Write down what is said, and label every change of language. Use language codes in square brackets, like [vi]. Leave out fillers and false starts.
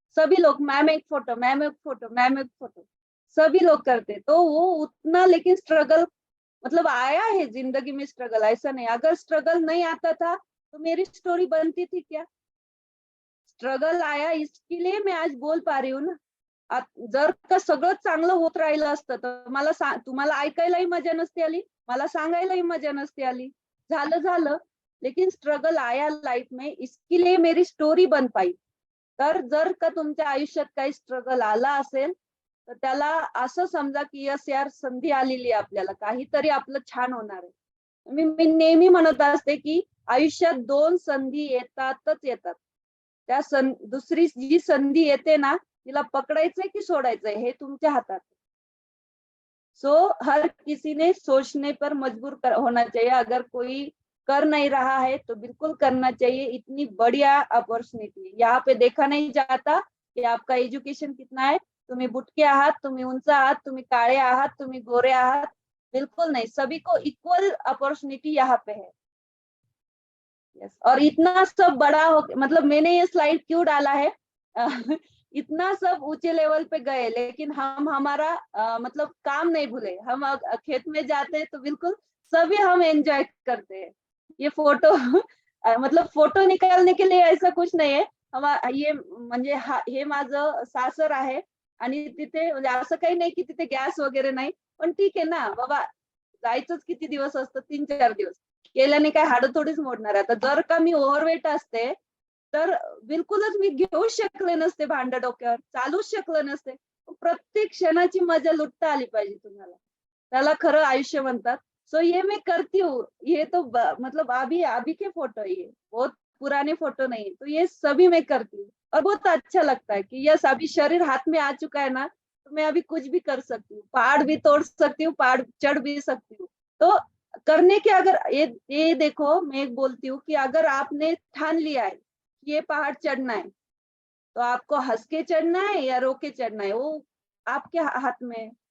[hi] सभी लोग मैम एक फोटो, मैम एक फोटो, मैम एक फोटो, सभी लोग करते। तो वो उतना, लेकिन स्ट्रगल मतलब आया है जिंदगी में, स्ट्रगल ऐसा नहीं। अगर स्ट्रगल नहीं आता था तो मेरी स्टोरी बनती थी क्या? स्ट्रगल आया, इसके लिए मैं आज बोल पा रही हूँ ना। [mr] जर का सगळं चांगलं होत राहिलं असतं तर मला तुम्हाला ऐकायलाही मजा नसती आली, मला सांगायलाही मजा नसती आली। [hi] झालं, लेकिन स्ट्रगल आया लाइफ में, इसके लिए मेरी स्टोरी बन पाई। [mr] तर जर का तुमच्या आयुष्यात काही स्ट्रगल आला असेल तर त्याला असं समजा की यस यार, संधी आलेली आहे आपल्याला, काहीतरी आपलं छान होणार आहे। मी नेहमी म्हणत असते की आयुष्यात 2 संधी येतातच येतात। त्या दुसरी जी संधी येते ना, तिला पकडायचंय की सोडायचंय हे तुमच्या हातात। [hi] सो हर किसी ने सोचने पर मजबूर होना चाहिए। अगर कोई कर नहीं रहा है तो बिल्कुल करना चाहिए। इतनी बढ़िया अपॉर्चुनिटी यहाँ पे देखा नहीं जाता कि आपका एजुकेशन कितना है, [mr] तुम्ही बुटके आहात, तुम्ही उंच आहात, तुम्ही काळे आहात, तुम्ही गोरे आहात, [hi] बिल्कुल नहीं। सभी को इक्वल अपॉर्चुनिटी यहाँ पे है। यस। और इतना सब बड़ा हो, मतलब मैंने ये स्लाइड क्यों डाला है इतना सब ऊंचे लेवल पे गए, लेकिन हम हमारा मतलब काम नहीं भूले। हम खेत में जाते हैं तो बिल्कुल सभी हम एंजॉय करते हैं। ये फोटो मतलब फोटो निकालने के लिए ऐसा कुछ [mr] नाही आहे। ये म्हणजे हे माझं सासर आहे आणि तिथे म्हणजे असं काही नाही की तिथे गॅस वगैरे नाही, पण ठीक आहे ना बाबा, जायचंच किती दिवस असतं, 3-4 दिवस केल्याने काय हाडं थोडीच मोडणार आहे। आता जर का मी ओव्हरवेट असते तर बिलकुलच मी घेऊच शकले नसते, भांडं डोक्यावर चालूच शकले नसते। प्रत्येक क्षणाची मजा लुटता आली पाहिजे तुम्हाला, त्याला खरं आयुष्य म्हणतात। [hi] सो ये मैं करती हूँ। ये तो मतलब अभी अभी के फोटो है, ये बहुत पुराने फोटो नहीं है। तो ये सभी मैं करती हूँ और बहुत अच्छा लगता है कि यस, अभी शरीर हाथ में आ चुका है ना, तो मैं अभी कुछ भी कर सकती हूँ, पहाड़ भी तोड़ सकती हूँ, पहाड़ चढ़ भी सकती हूँ। तो करने के, अगर ये देखो, मैं एक बोलती हूँ कि अगर आपने ठान लिया है कि ये पहाड़ चढ़ना है, तो आपको हंस के चढ़ना है या रो के चढ़ना है, वो आपके हाथ में है।